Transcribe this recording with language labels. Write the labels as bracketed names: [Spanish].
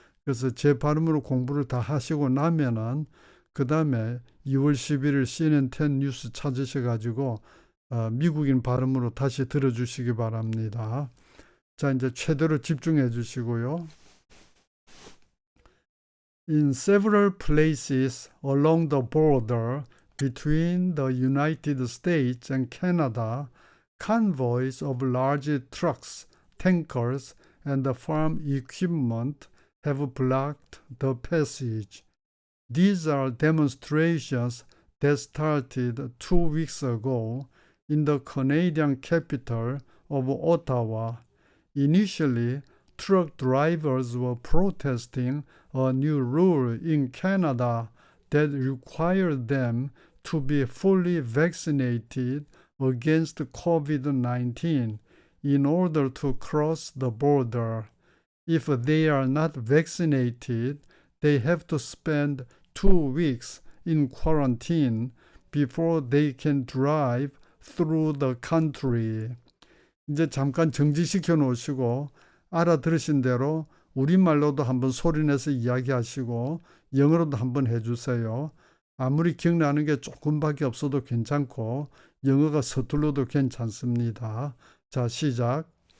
[Korean] 그래서 제 발음으로 공부를 다 하시고 나면은 그 다음에 2월 11일 CNN10 뉴스 찾으셔가지고 미국인 발음으로 다시 들어주시기 바랍니다. 자, 이제 최대로 집중해 주시고요. [English] In several places along the border between the United States and Canada, convoys of large trucks, tankers, and farm equipment have blocked the passage. These are demonstrations that started 2 weeks ago in the Canadian capital of Ottawa. Initially, truck drivers were protesting a new rule in Canada that required them to be fully vaccinated against COVID-19 in order to cross the border. If they are not vaccinated, they have to spend 2 weeks in quarantine before they can drive through the country. [Korean] 이제 잠깐 정지시켜 놓으시고 알아들으신 대로 우리말로도 한번 소리내서 이야기하시고 영어로도 한번 해주세요. 아무리 기억나는 게 조금밖에 없어도 괜찮고 영어가 서툴러도 괜찮습니다. 자, 시작.